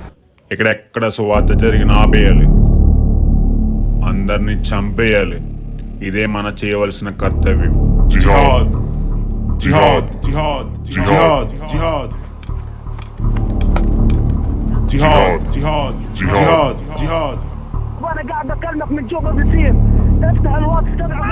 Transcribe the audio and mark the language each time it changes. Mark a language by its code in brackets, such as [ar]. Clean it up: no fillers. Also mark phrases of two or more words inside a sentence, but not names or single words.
[te] ఎక్కడెక్కడ సువార్త జరిగిన ఆపేయాలి, అందరినీ చంపేయాలి. ఇదే మన చేయవలసిన కర్తవ్యం. [ar] జిహాద్ జిహాద్ జిహాద్ జిహాద్ జిహాద్ జిహాద్ జిహాద్ జిహాద్ జిహాద్ وانا قاعد بكلمك من جوا بصير افتح الواتس تبعك